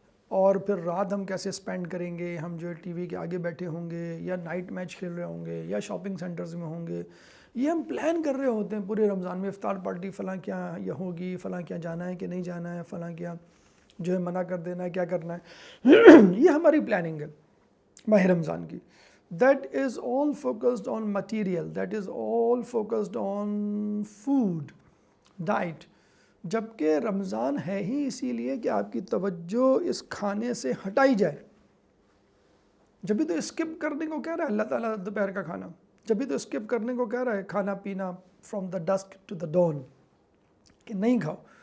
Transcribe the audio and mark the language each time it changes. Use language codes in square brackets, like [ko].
[ur] اور پھر رات ہم کیسے سپینڈ کریں گے، ہم جو ٹی وی کے آگے بیٹھے ہوں گے یا نائٹ میچ کھیل رہے ہوں گے یا شاپنگ سینٹرز میں ہوں گے. یہ ہم پلان کر رہے ہوتے ہیں پورے رمضان میں. افطار پارٹی فلاں کیا یہ ہوگی، فلاں کیا جانا ہے کہ نہیں جانا ہے، فلاں کیا جو ہے منع کر دینا ہے، کیا کرنا ہے. یہ ہماری پلاننگ ہے ماہ رمضان کی. [en] That is all focused on material, that is all focused on food, diet. [ur] جبکہ رمضان ہے ہی اسی لیے کہ آپ کی توجہ اس کھانے سے ہٹائی جائے. جبھی تو اسکپ کرنے کو کہہ رہا ہے اللہ تعالیٰ دوپہر کا کھانا، جبھی تو اسکپ کرنے کو کہہ رہا ہے کھانا پینا [en] from the dusk to the dawn, [ur] کہ نہیں کھاؤ.